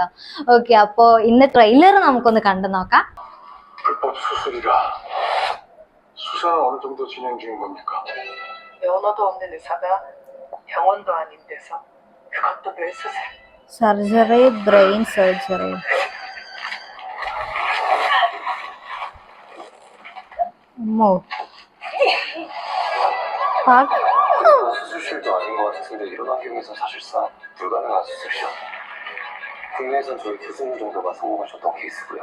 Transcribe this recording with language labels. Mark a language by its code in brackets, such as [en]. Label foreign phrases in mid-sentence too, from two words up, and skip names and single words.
[ml] ഓക്കെ, അപ്പോ ഇന്ന് ട്രെയിലർ നമുക്കൊന്ന് കണ്ടു നോക്കാം. [en] surgery, brain surgery. [ko] 수술도 아닌 것 같은데 이런 환경에서 사실상 불가능한 수술이죠. 국내에선 저희 교수님 정도가 성공하셨던 케이스고요.